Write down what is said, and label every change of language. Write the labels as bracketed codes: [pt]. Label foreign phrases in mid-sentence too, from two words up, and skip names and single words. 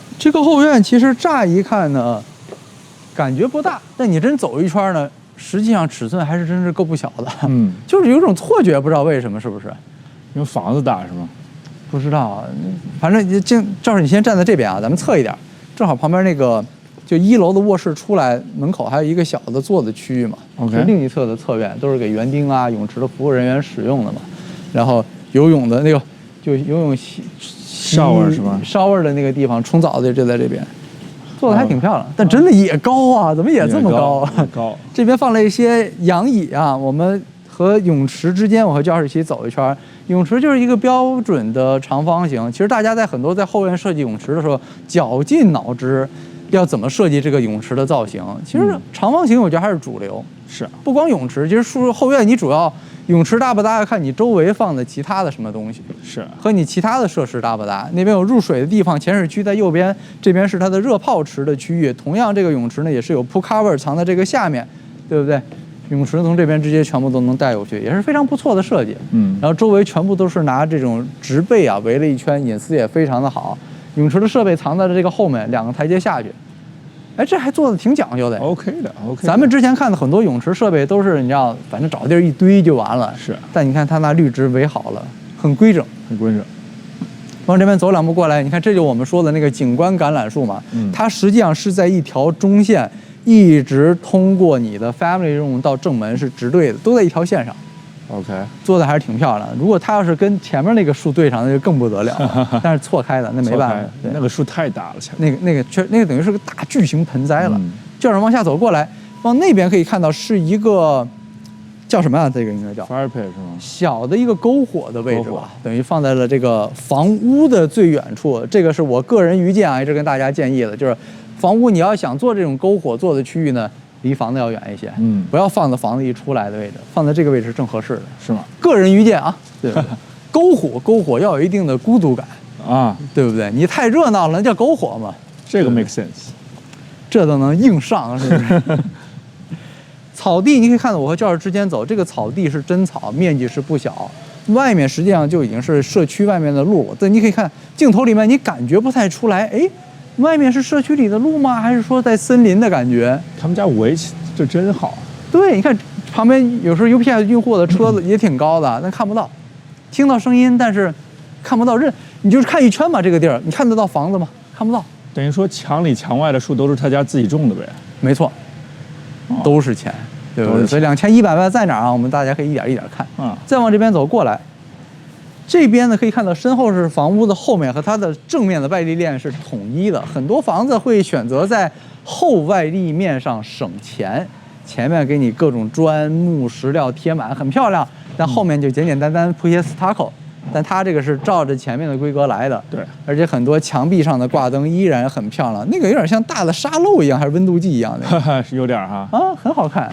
[zh] 這個後院其實乍一看呢，感覺不大，但你真走一圈呢，實際上尺寸還是真是夠不小的。就是有一種錯覺，不知道為什麼，是不是？因為房子大是嗎？不知道，反正趙師，你先站在這邊啊，咱們側一點，正好旁邊那個就1樓的臥室出來，門口還有一個小的坐的區域嘛。OK。另一側的側院都是給園丁啊、泳池的服務人員使用的嘛。然後游泳的那個就游泳 shower是吧？shower的那個地方沖澡的就在這邊，做的還挺漂亮，但真的也高啊，怎麼也這麼高啊？高。這邊放了一些仰椅啊，我們和泳池之間，我和教室一起走一圈。泳池就是一個標準的長方形。其實大家在很多在後院設計泳池的時候，絞盡腦汁要怎麼設計這個泳池的造型。其實長方形我覺得還是主流。是。不光泳池，其實後院你主要泳池大不大，要看你周圍放的其他的什麼東西。是。和你其他的設施大不大。那邊有入水的地方，潛水區在右邊，這邊是它的熱泡池的區域。同樣，這個泳池呢也是有 [en] pool cover [zh] 藏在這個下面，對不對？泳池從這邊直接全部都能帶過去，也是非常不錯的設計。然後周圍全部都是拿這種植被啊圍了一圈，隱私也非常的好。泳池的設備藏在了這個後面，2個台階下去。哎，這還做的挺講究的。OK 的。咱們之前看的很多泳池設備都是你知道，反正找地兒一堆就完了。是。但你看它拿綠植圍好了，很規整。往這邊走2步過來，你看這就我們說的那個景觀橄欖樹嘛。它實際上是在一條中線。一直通過你的 [en] family room [zh] 到正門是直對的，都在一條線上。OK， 做的還是挺漂亮的。如果它要是跟前面那個樹對上，那就更不得了。但是錯開的，那沒辦法。那個樹太大了，那個等於是個大巨型盆栽了。就是往下走過來，往那邊可以看到是一個叫什麼啊？這個應該叫 [en] fire pit [zh] 是嗎？小的一個篝火的位置吧，等於放在了這個房屋的最遠處。這個是我個人愚見啊，一直跟大家建議的，就是。房屋你要想做這種篝火做的區域呢，離房子要遠一些，不要放在房子一出來的位置，放在這個位置正合適的，是嗎？個人愚見啊，對不對？篝火要有一定的孤獨感啊，對不對？你太熱鬧了，那叫篝火嘛。這個 [en] make sense， [zh] 這都能硬上，是不是？草地你可以看到，我和教室之間走，這個草地是真草，面積是不小，外面實際上就已經是社區外面的路，但你可以看鏡頭裡面，你感覺不太出來，哎。外面是社區裡的路嗎？還是說在森林的感覺？他們家圍起就真好。對，你看旁邊有時候 UPS 運貨的車子也挺高的，但看不到，聽到聲音，但是看不到人。你就是看一圈吧，這個地兒，你看得到房子嗎？看不到。等於說牆裡牆外的樹都是他家自己種的唄？沒錯，都是錢，對不對？所以2100萬在哪兒啊？我們大家可以一點一點看。再往這邊走過來。這邊呢可以看到身後是房屋的後面和它的正面的外立面是統一的，很多房子會選擇在後外立面上省錢，前面給你各種磚木石料貼滿，很漂亮，但後面就簡簡單單鋪些 stucco， 但它這個是照着前面的規格來的，對，而且很多牆壁上的掛燈依然很漂亮，那個有點像大的沙漏一樣，還是溫度計一樣的，是有點哈，啊，很好看。